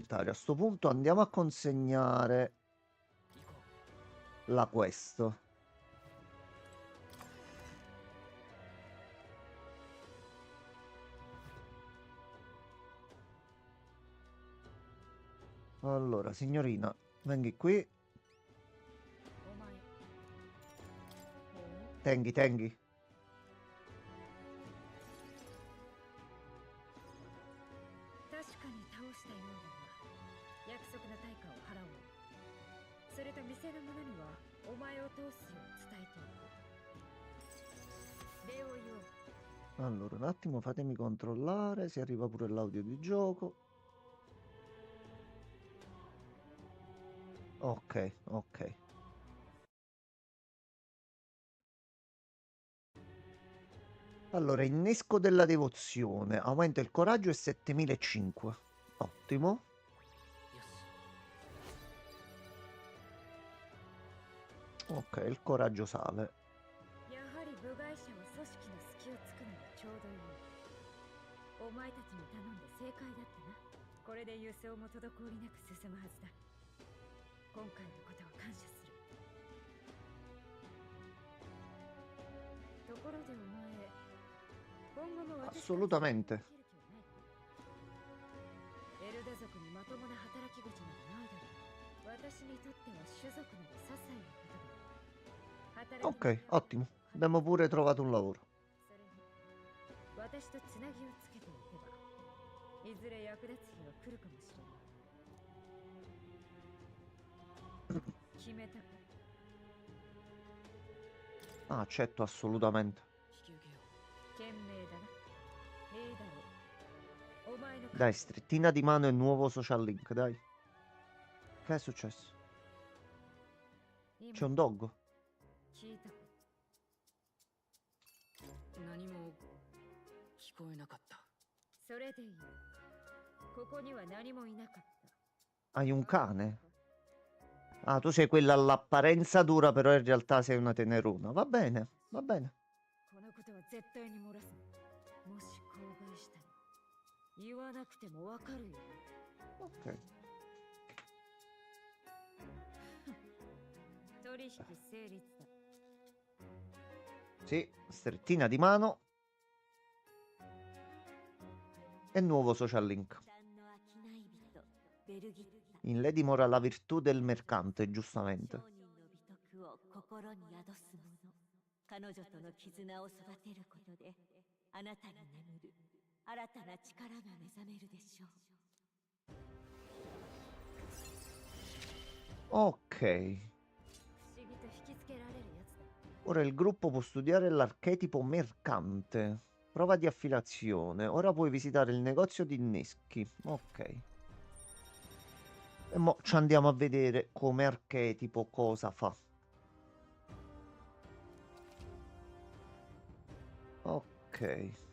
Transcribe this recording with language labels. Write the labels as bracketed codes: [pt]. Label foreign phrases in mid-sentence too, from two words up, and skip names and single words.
[it] A sto punto andiamo a consegnare la quest. Allora, signorina, vengi qui. [ja] お前。おう [it] Tenghi, tenghi. [ja] 確かに倒したようだが、約束の対価を払おう。それと店の者にはお前を通すよう伝えておく。礼を言おう。 [it] Allora, un attimo, fatemi controllare se arriva pure l'audio di gioco. Ok, ok. Allora, innesco della devozione. Aumenta il coraggio e 7500. Ottimo. Ok, il coraggio sale. [ja] やはり部外者は組織の隙をつくのがちょうどいい。お前たちに頼んで正解だったな。これで輸送も滞りなく進むはずだ。今回のことは感謝する。ところでお前、今後も私 [it] Assolutamente. [ja] エルダ族にまともな働き口などないだろう。私にとっては種族など些細なことだ。 [it] Ok, ottimo. Abbiamo pure trovato un lavoro. [ja] それに私とつなぎをつけておけばいずれ役立つ日が来るかもしれない。決めたか。 [it] Ah, accetto assolutamente. [ja] 賢明だな。いいだろう。お前の [it] Dai, strettina di mano e nuovo [en] social link, [it] dai. Che è successo? C'è un dog? [ja] 聞いたか。何も聞こえなかった。それでいい。ここには何もいなかった。 [it] Hai un cane? Ah, tu sei quella all'apparenza dura, però in realtà sei una tenerona. Va bene, va bene. [ja] このことは絶対に漏らすな。もし口外したら言わなくてもわかるよ。 [it] Ok. [ja] 取引成立だ。 [it] Sì, strettina di mano. E nuovo [en] social link. [ja] 旦の商い人ベルギッタ [it] In lei dimora la virtù del mercante, giustamente. [ja] 商人の美徳を心に宿す者彼女との絆を育てることであなたに眠る新たな力が目覚めるでしょう [it] Ok. [ja] 不思議と引きつけられるやつだ。 [it] Ora il gruppo può studiare l'archetipo mercante. Prova di affiliazione. Ora puoi visitare il negozio di inneschi. Ok. E mo ci andiamo a vedere come archetipo cosa fa. Ok.